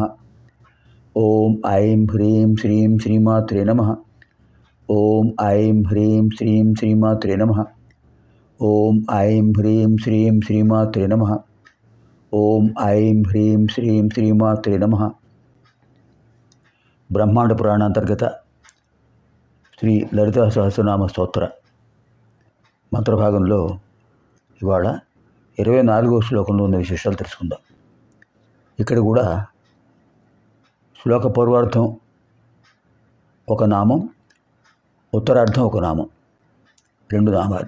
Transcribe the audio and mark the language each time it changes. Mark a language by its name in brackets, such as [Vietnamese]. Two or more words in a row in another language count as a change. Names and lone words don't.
[Sanskrit] ॐ ऐं ह्रीं श्रीं श्रीमात्रे नमः। ॐ ऐं ह्रीं श्रीं श्रीमात्रे नमः। ॐ ऐं ह्रीं श्रीं श्रीमात्रे नमः। ॐ ऐं ह्रीं श्रीं श्रीमात्रे नमः। ब्रह्मांड पुराणांतर्गत [Telugu] శ్రీ లలితా సహస్రనామ స్తోత్ర మంత్రభాగంలో ఇవాళ 24వ శ్లోకంలో ఉన్న విశేషాలు తెలుసుకుందాం. ఇక్కడ కూడా శ్లోక పూర్వార్థం ఒక నామం, ఉత్తరార్థం ఒక నామం, రెండు నామాలు.